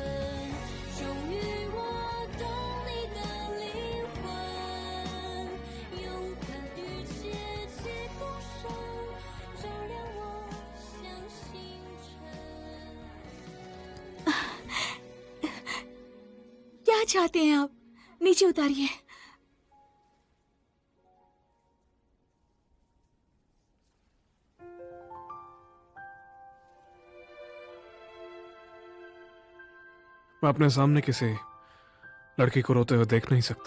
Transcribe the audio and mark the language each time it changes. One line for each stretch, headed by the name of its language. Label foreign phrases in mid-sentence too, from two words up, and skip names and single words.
Chinese: 终于我懂你的灵魂，勇敢与结结共生，照亮我像星辰。
Hindi: क्या चाहते हैं आप? नीचे उतारिए। मैं अपने सामने किसी लड़की को रोते हुए देख नहीं सकता।